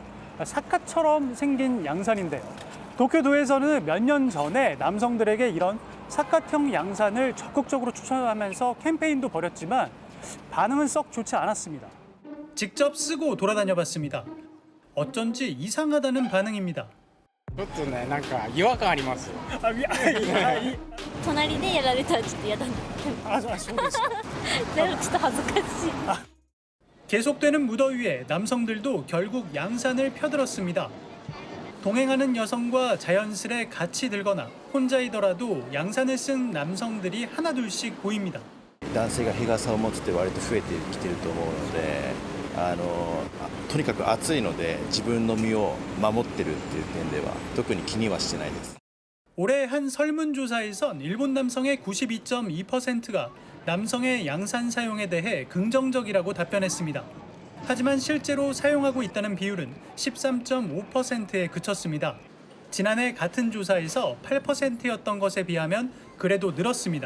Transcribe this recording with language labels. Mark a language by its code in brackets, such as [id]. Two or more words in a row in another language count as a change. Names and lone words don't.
[ko] 사카처럼 생긴 양산인데요. 도쿄도에서는 몇 년 전에 남성들에게 이런 사카형 양산을 적극적으로 추천하면서 캠페인도 벌였지만 반응은 썩 좋지 않았습니다. 직접 쓰고 돌아다녀 봤습니다. 어쩐지 이상하다는 반응입니다. [ja] ちょっとね、なんか違和感あります。隣でやられたらちょっと嫌だな。そうですか。でもちょっと恥ずかしい。 [ko] 계속되는 무더위에 남성들도 결국 양산을 펴들었습니다. 동행하는 여성과 자연스레 같이 들거나 혼자이더라도 양산을 쓴 남성들이 하나둘씩 보입니다. [ja] 男性が日傘を持つって割と増えてきてると思うので、とにかく暑いので自分の身を守ってるっていう点では特に気にはしてないです。 [ko] 올해 한 설문조사에선 일본 남성의 92.2%가 남성의 양산 사용에 대해 긍정적이라고 답변했습니다. 하지만 실제로 사용하고 있다는 비율은 13.5%에 그쳤습니다. 지난해 같은 조사에서 8%였던 것에 비하면 그래도 늘었습니다.